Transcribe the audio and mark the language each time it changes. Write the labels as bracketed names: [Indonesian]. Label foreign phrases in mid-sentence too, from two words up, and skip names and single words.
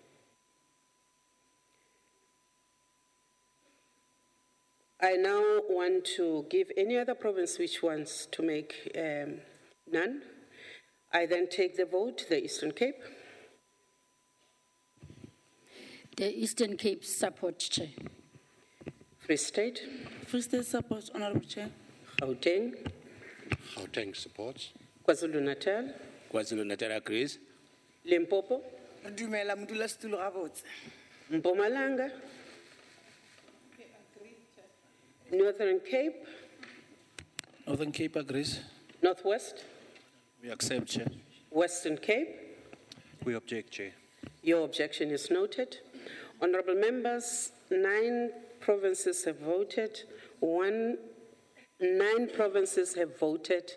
[English] I now want to give any other province which wants to make none. I then take the vote, the Eastern Cape. The Eastern Cape support, Chair. Free State. Free State supports, Honorable Chair. Gauteng. Gauteng supports. KwaZulu-Natal. KwaZulu-Natal agrees. Limpopo. [Northern Sotho] Re dumela modulasetulo gabotse. [English] Mpumalanga. Northern Cape. Northern Cape agrees. Northwest. We accept, Chair. Western Cape. We object, Chair. Your objection is noted. Honorable members, 9 provinces have voted. 9 provinces have voted.